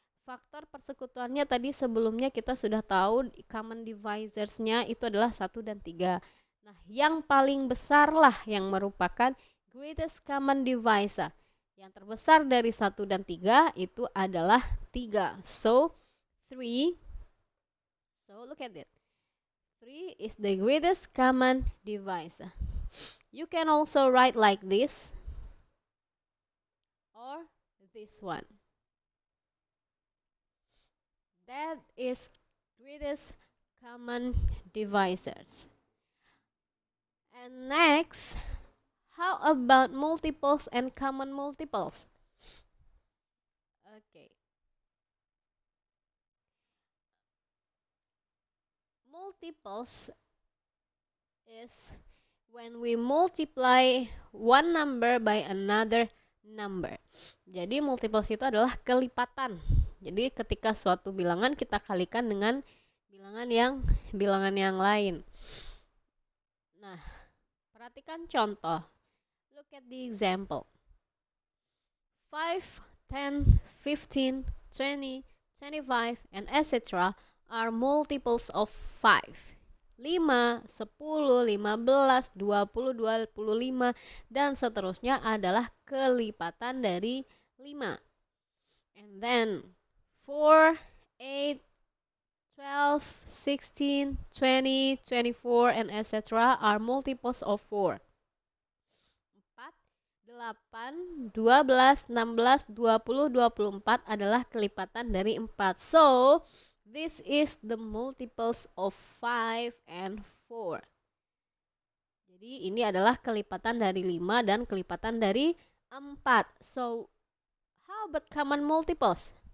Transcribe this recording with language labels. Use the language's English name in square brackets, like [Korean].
[Indonesian] Faktor persekutuannya tadi sebelumnya kita sudah tahu common divisors-nya itu adalah 1 dan 3. Nah, yang paling besar lah yang merupakan greatest common divisor. Yang terbesar dari 1 dan 3 itu adalah 3. [English] So, 3. So, look at it. 3 is the greatest common divisor. You can also write like this or this one. That is greatest common divisors. And next, how about multiples and common multiples? Okay. Multiples is when we multiply one number by another number. [Indonesian] Jadi multiples itu adalah kelipatan. Jadi ketika suatu bilangan kita kalikan dengan bilangan yang lain. Nah, perhatikan contoh. [English] Look at the example. 5, 10, 15, 20, 25, and etc. are multiples of 5. [Indonesian] 5, 10, 15, 20, 25, dan seterusnya adalah kelipatan dari 5. [English] And then 4, 8, 12, 16, 20, 24, and etc. are multiples of 4. [Indonesian] 4, 8, 12, 16, 20, 24 adalah kelipatan dari 4. [English] So, this is the multiples of 5 and 4. [Indonesian] Jadi ini adalah kelipatan dari 5 dan kelipatan dari 4. [English] So, how about common multiples?